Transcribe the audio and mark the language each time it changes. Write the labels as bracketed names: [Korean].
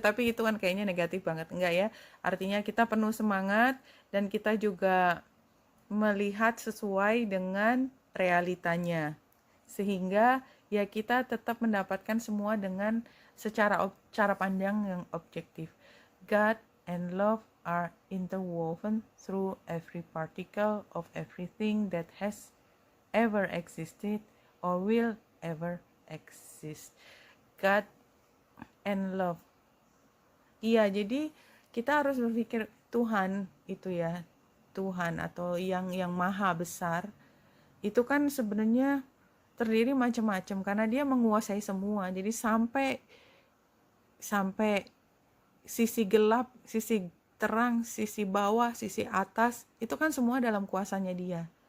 [Indonesian] Tapi itu kan kayaknya negatif banget, enggak ya? Artinya kita penuh semangat dan kita juga melihat sesuai dengan realitanya, sehingga ya kita tetap mendapatkan semua dengan cara pandang yang objektif. [English] God and love are interwoven through every particle of everything that has ever existed or will ever exist. God and love. [Indonesian] Iya, jadi kita harus berpikir Tuhan itu ya, Tuhan atau yang maha besar itu kan sebenarnya terdiri macam-macam karena dia menguasai semua. Jadi sampai sisi gelap, sisi terang, sisi bawah, sisi atas, itu kan semua dalam kuasanya dia.